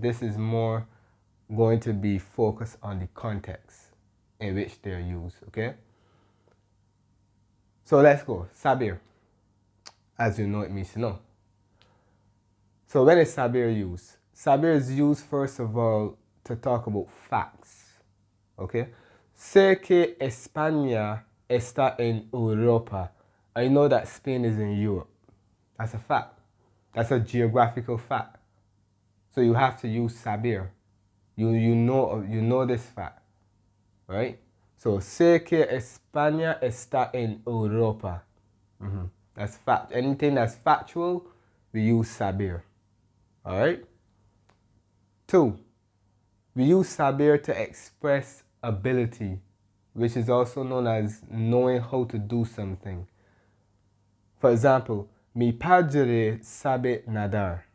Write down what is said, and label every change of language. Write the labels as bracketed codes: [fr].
[en] This is more going to be focused on the context in which they're used, okay? So let's go. Saber, as you know, it means to know. So when is saber used? Saber is used first of all to talk about facts, okay? [es] Sé que España está en Europa. [en] I know that Spain is in Europe. That's a fact. That's a geographical fact. So you have to use saber. You know this fact, right? [es] So sé que España está en Europa. [en] That's fact. Anything that's factual, we use saber. All right. 2. We use saber to express ability, which is also known as knowing how to do something. For example, [es] mi padre sabe nadar.